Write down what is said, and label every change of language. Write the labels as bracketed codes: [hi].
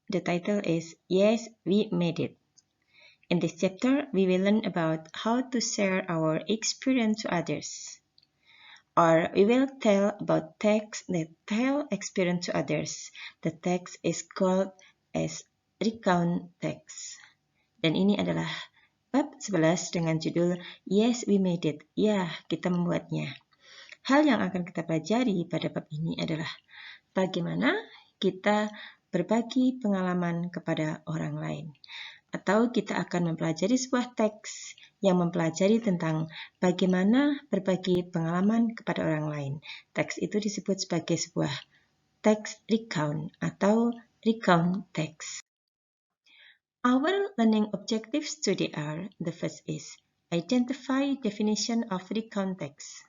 [en] The title is Yes, we made it. In this chapter, we will learn about how to share our experience to others. Or we will tell about texts that tell experience to others. The text is called as recount text. [id] Dan ini adalah bab 11 dengan judul [en] Yes, we made it. [id] Ya, kita membuatnya. Hal yang akan kita pelajari pada bab ini adalah bagaimana kita berbagi pengalaman kepada orang lain. Atau kita akan mempelajari sebuah teks yang mempelajari tentang bagaimana berbagi pengalaman kepada orang lain. Teks itu disebut sebagai sebuah teks recount atau recount text. [en] Our learning objectives today are, the first is identify definition of recount text.